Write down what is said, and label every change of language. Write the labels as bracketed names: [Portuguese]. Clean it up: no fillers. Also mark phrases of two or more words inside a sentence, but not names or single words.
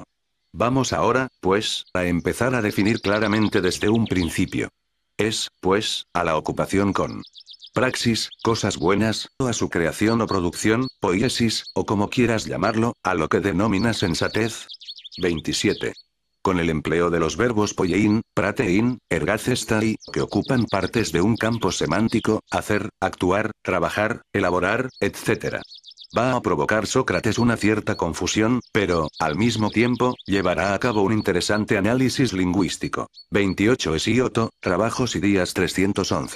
[Spanish] Vamos ahora, pues, a empezar a definir claramente desde un principio. Es, pues, a la ocupación con praxis, cosas buenas, o a su creación o producción, poiesis, o como quieras llamarlo, a lo que denomina sensatez. 27. Con el empleo de los verbos [Greek] ποιεῖν, πράττειν, ἐργάζεσθαι, [Spanish] que ocupan partes de un campo semántico, hacer, actuar, trabajar, elaborar, etc. Va a provocar Sócrates una cierta confusión, pero, al mismo tiempo, llevará a cabo un interesante análisis lingüístico. 28 Hesíodo, Trabajos y Días 311.